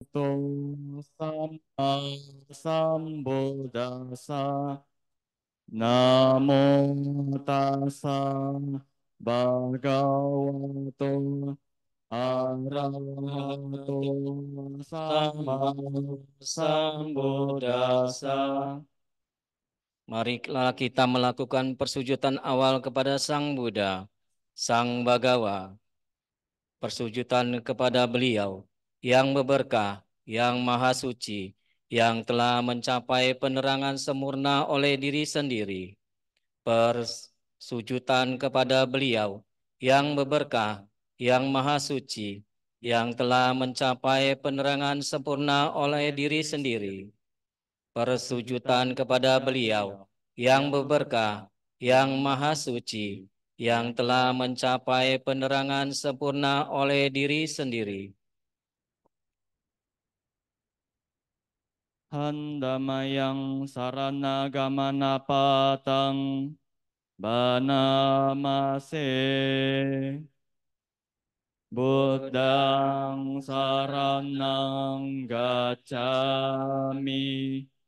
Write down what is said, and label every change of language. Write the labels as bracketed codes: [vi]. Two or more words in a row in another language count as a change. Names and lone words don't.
[pi] Sama Sambuddhassa. Namo tassa bhagavato arahato sama sambuddhassa. [id] Marilah kita melakukan persujudan awal kepada Sang Buddha, Sang Bhagawa, persujudan kepada beliau yang berberkah, yang maha suci, yang telah mencapai penerangan sempurna oleh diri sendiri. Persujudan kepada beliau yang berberkah, yang maha suci, yang telah mencapai penerangan sempurna oleh diri sendiri. Persujudan kepada beliau yang berberkah, yang maha suci, yang telah mencapai penerangan sempurna oleh diri sendiri. [pi] Handamayang saranagamana patang banamase. Buddhang saranang gacchami.